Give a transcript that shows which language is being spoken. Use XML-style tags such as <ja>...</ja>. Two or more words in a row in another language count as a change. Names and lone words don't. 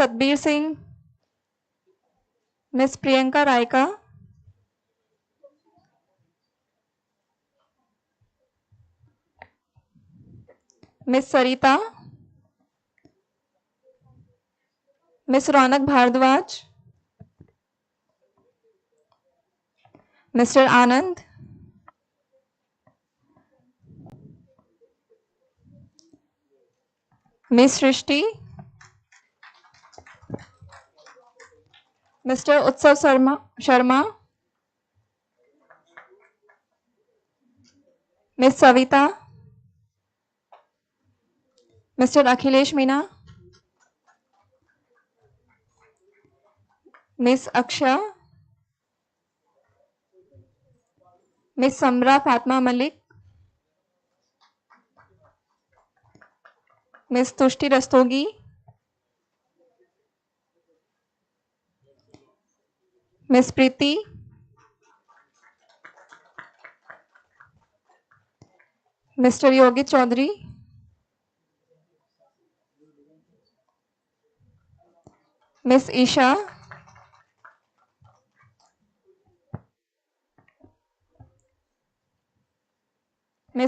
<en>Satbir Singh, Ms. Priyanka Raika, Ms. Sarita, Ms. Ronak Bhardwaj, Mr. Anand, Ms. Srishti, Mr. Utsav Sharma, Ms. Savita, Mr. Akhilesh Meena, Ms. Aksha, Ms. Samra Fatma Malik, Ms. Tushti Rastogi, Ms. Preeti, Mr. Yogi Chaudhary, Ms. Isha, Ms.</en>